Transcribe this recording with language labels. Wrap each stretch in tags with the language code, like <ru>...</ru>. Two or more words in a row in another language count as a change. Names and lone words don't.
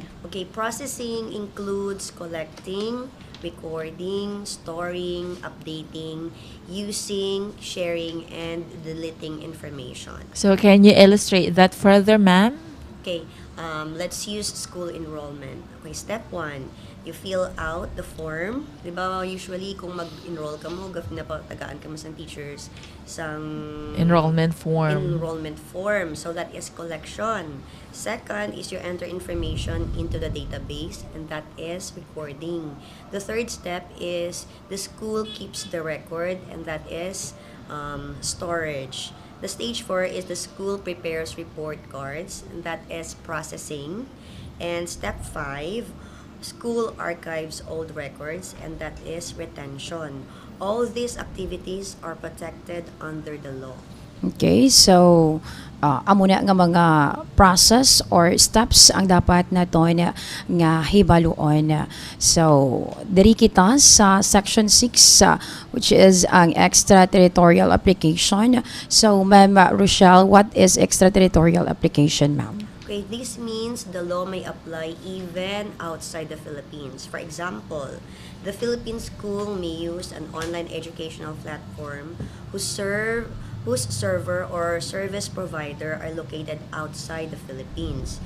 <en>Okay, processing includes collecting, recording, storing, updating, using, sharing, and deleting information. So, can you illustrate that further, ma'am? Okay, let's use school enrollment. Okay, step 1, you fill out the form.</en> <hil>Di ba, usually, kung mag-enroll ka mo, napatagaan ka mo sa teachers, sang</hil> <en>Enrollment form. enrollment form. So that is collection. Second is you enter information into the database, and that is recording. The third step is the school keeps the record, and that is storage. The stage 4 is the school prepares report cards, and that is processing. And step 5, school archives old records, and that is retention. All these activities are protected under the law.</en> <hil>Okay, so amo na nga mga</hil> <en>process or steps</en> <hil>ang dapat naton nga hibaluon. So, diri kita sa section 6</hil> <en>which is</en> <hil>ang</hil> <en>extraterritorial application. So, Ma'am Rochelle, what is extraterritorial application, ma'am? Okay, this means the law may apply even outside the Philippines. For example, the Philippine school may use an online educational platform whose server or service provider are located outside the Philippines.</en>